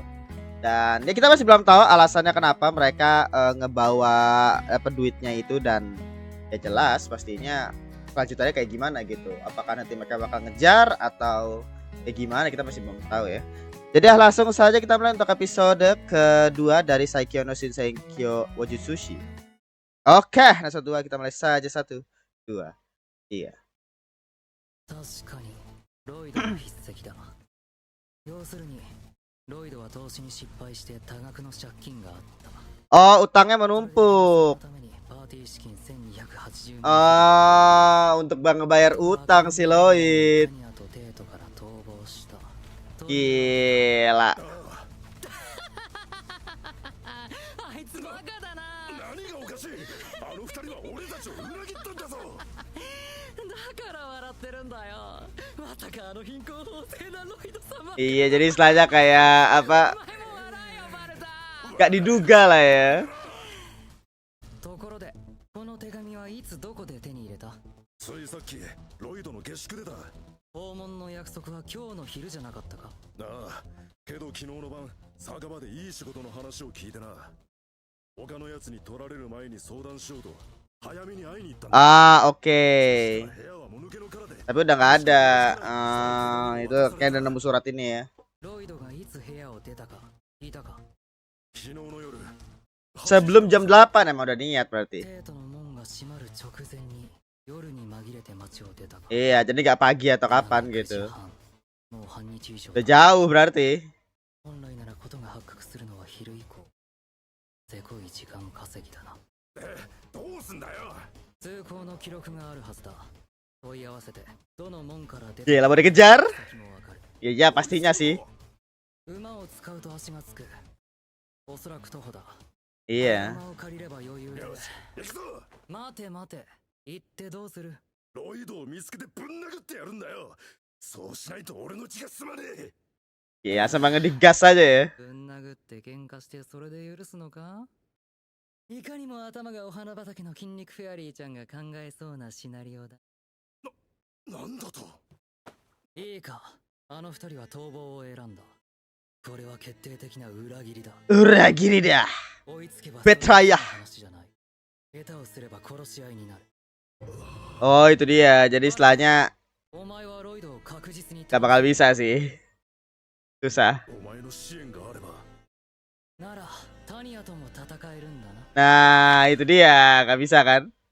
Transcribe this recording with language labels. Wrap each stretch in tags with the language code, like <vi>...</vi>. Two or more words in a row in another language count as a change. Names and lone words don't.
<id>Dan ya kita masih belum tahu alasannya kenapa mereka ngebawa duitnya itu, dan ya jelas pastinya kelanjutannya kayak gimana gitu. Apakah nanti mereka bakal ngejar atau kayak gimana, kita masih belum tahu ya. Jadi langsung saja kita mulai untuk episode kedua dari Saikyo no Shinsenkyo Wajutsushi. Oke, nah dua kita mulai saja 1, 2, 3.</id> <ja>確かにロイドの筆跡だ。要するにロイドは投資に失敗して多額の借金があった。</ja> <id>Oh, utangnya menumpuk. Untuk ngebayar utang si Lloyd. Gila. Iya, jadi istilahnya kayak apa? Gak diduga lah ya.</id> <ja>ところでこの手紙はいつどこで手に入れた？ついさっきロイドの下宿でだ。訪問の約束は今日の昼じゃなかったか？ああ、けど昨日の晩酒場でいい仕事の話を聞いてな。他のやつに取られる前に相談しようと早めに会いに行ったんだ。</ja> <id>Oke. Tapi udah nggak ada. Itu kayak ada nemu surat ini ya. Sebelum jam 8 emang udah niat berarti. Iya, jadi nggak pagi atau kapan gitu. Udah jauh berarti.</id> <ja>どうすんだよ。通行の記録があるはずだ。問い合わせてどの門から出て。</ja> <id>Gila, mau dikejar? Iya, pastinya sih.</id> <ja>馬を使うと足がつく。おそらく徒歩だ。</ja> <id>Iya.</id> <ja>馬を借りれば余裕で。待て待て。行ってどうする？ロイドを見つけてぶん殴ってやるんだよ。そうしないと俺の血が済まねえ。</ja> <id>Iya, sama ngedigas aja ya.</id> <ja>ぶん殴って喧嘩してそれで許すのか？いかにも頭がお花畑の筋肉フェアリーちゃんが考えそうなシナリオだ。なんだと？いいか、あの二人は逃亡を選んだ。これは決定的な裏切りだ。裏切りだ。</ja> <id>Betrayal. Oh, itu dia. Jadi istilahnya gak bakal bisa sih. Susah. Nah, itu dia, gak bisa kan?</id>